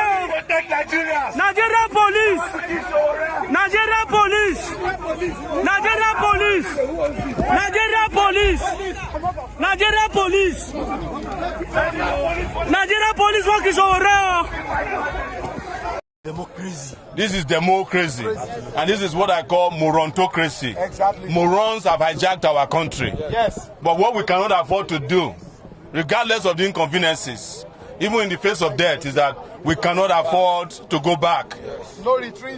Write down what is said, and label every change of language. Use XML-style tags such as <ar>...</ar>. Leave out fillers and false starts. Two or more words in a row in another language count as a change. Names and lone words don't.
<en>Nigerian police. Nigerian police. Nigerian police. Nigerian police. Nigerian police. Nigerian police won't kill Sowore. Democracy. This is democracy, and this is what I call morontocracy. Exactly. Morons have hijacked our country. Yes. But what we cannot afford to do, regardless of the inconveniences, even in the face of death, is that we cannot afford to go back. Yes. No retreat.</en>